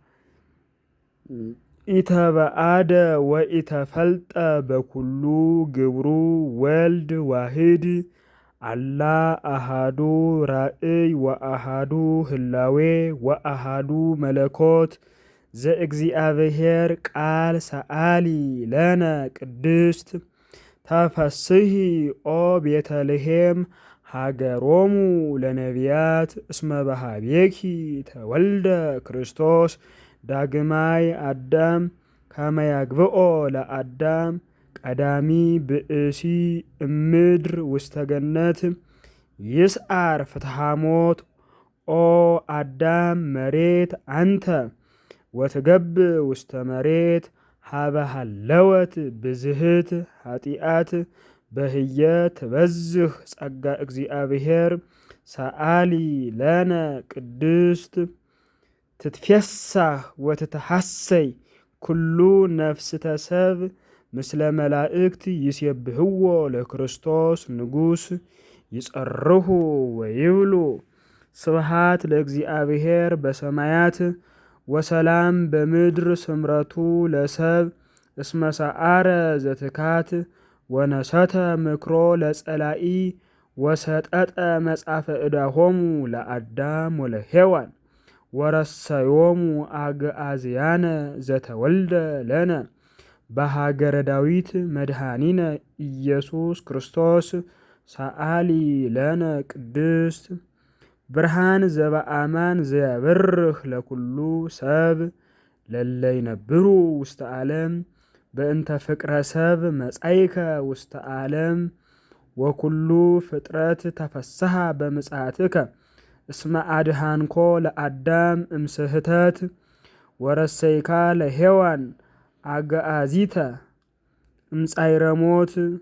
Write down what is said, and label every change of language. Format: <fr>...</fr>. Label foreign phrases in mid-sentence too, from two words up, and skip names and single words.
<gez>ኢተበአደ ወኢተፈልጠ በኩሉ ግብሩ ወልድ ዋሕድ አላ አሃዱ ራእይ ወአሃዱ ህላዌ ወአሃዱ መለኮት ዘእግዚአብሔር ቃል ሰአሊ ለነ ቅድስት። ተፈስሒ ኦ ቤተልሔም ሃገሮሙ ለነቢያት እስመ በኀቤኪ ተወልደ ክርስቶስ ዳግማይ አዳም ከመ ያግብኦ ለአዳም ቀዳሚ ብእሲ እምድር ውስተ ገነት ይስዓር ፍትሐ ሞት። ኦ አዳም መሬት አንተ ወትገብእ ውስተ መሬት ሀበ ሃለወት ብዝህት ኃጢአት በህየ ትበዝህ ጸጋ እግዚአብሔር ሰአሊ ለነ ቅድስት። ትትፌሳህ ወትትሐሰይ ኩሉ ነፍስተ ሰብ ምስለ መላእክት ይሴብህዎ ለክርስቶስ ንጉሥ ይጸርሁ ወይብሉ ስብሐት ለእግዚአብሔር በሰማያት ወሰላም በምድር ስምረቱ ለሰብ እስመ ሰዓረ ዘትካት ወነሰተ ምክሮ ለጸላኢ ወሰጠጠ መጻፈ ዕዳሆሙ ለአዳም ወለሔዋን ወረሰዮሙ አግዓዝያነ ዘተወልደ ለነ በሃገረ ዳዊት መድኃኒነ ኢየሱስ ክርስቶስ ሰአሊ ለነ ቅድስት። ብርሃን ዘበአማን ዘያበርህ ለኩሉ ሰብ ለለ ይነብሩ ውስተ ዓለም በእንተ ፍቅረ ሰብ መጻይከ ውስተ ዓለም ወኩሉ ፍጥረት ተፈስሐ በምጽአትከ እስመ አድኃንኮ ለአዳም እምስሕተት ወረሰይካ ለሔዋን አግዓዚተ እምጻዕረ ሞት</gez>